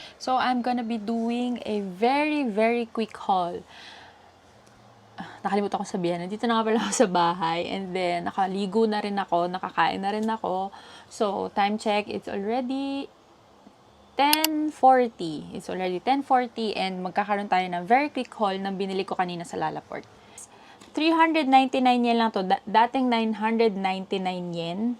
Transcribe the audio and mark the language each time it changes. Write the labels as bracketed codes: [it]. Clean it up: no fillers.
[en] So, I'm gonna be doing a very quick haul. [tl] Nakalimutan ko sabihin, nandito na nga pala ako sa bahay. [en] And then, [tl] nakaligo na rin ako, nakakain na rin ako. [en] So, time check, it's already 10:40. It's already 10:40 and [tl] magkakaroon tayo ng [en] very quick haul [tl] ng binili ko kanina sa Lalaport. 399 yen lang to. Dating 999 yen.